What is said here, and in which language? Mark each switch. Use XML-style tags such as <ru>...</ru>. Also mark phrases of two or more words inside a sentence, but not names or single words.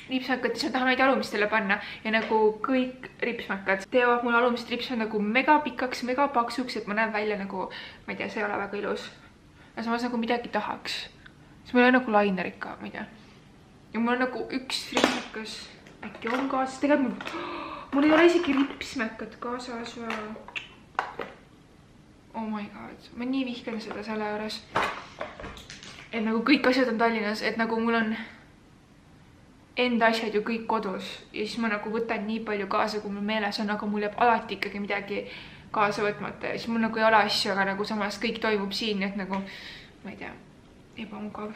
<et>ripsmäkates ma tahan neid alumistele panna ja nagu kõik ripsmäkad teevad mul alumist ripsmed nagu mega pikaks, mega paksuks, et ma näen välja nagu, ma ei tea, see ei ole väga ilus. Ja samas nagu midagi tahaks. Siis mul ei ole nagu lainerit ka, ma ei tea. Ja mul on nagu üks ripsmäkas, äkki on kaasas, tegelikult mul ei ole isegi ripsmäkad kaasas.</et> <en>Oh my god,</en> <et>ma nii vihkan seda selle juures. Et nagu kõik asjad on Tallinnas, et nagu mul on enda asjad ju kõik kodus ja siis ma nagu võtan nii palju kaasa, kui mul meeles on, aga mul jääb alati ikkagi midagi kaasa võtmata ja siis mul nagu ei ole asju, aga nagu samas kõik toimub siin, et nagu, ma ei tea, ebamugav.</et>